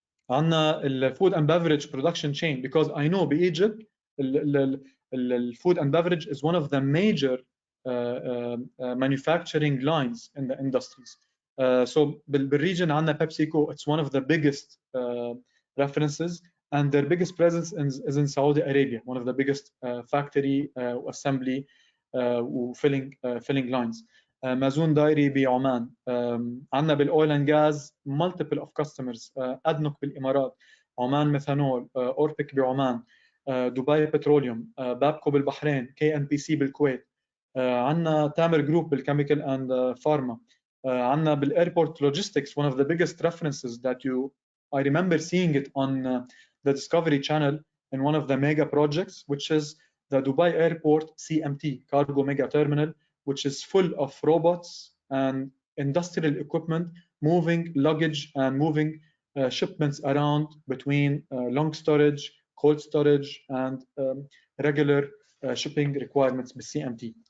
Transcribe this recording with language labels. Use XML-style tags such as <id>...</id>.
<ar>عندنا ال</ar> <en>food and beverage production chain, because I know</en> <ar>بإيجيبت ال</ar> <en>food and beverage is one of the major manufacturing lines in the industries. So</en> <ar>بالregion عندنا</ar> <en>PepsiCo, it's one of the biggest references, and their biggest presence is in Saudi Arabia, one of the biggest factory assembly filling lines.</en> <ar>مازون دايري بعمان. عندنا بالاويل اند جاز</ar> <en>multiple of customers.</en> <ar>ادنوك بالامارات, عمان ميثانول, اوربك بعمان, دبي بتروليوم, بابكو بالبحرين, كي ان بي سي بالكويت. عندنا تامر جروب بالكيميكال اند فارما. عندنا بالايربورت لوجيستكس,</ar> <en>one of the biggest references that I remember seeing it on the Discovery Channel in one of the mega projects, which is the Dubai Airport CMT, Cargo Mega Terminal, which is full of robots and industrial equipment moving luggage and moving shipments around between long storage, cold storage, and regular shipping requirements with CMT.</en>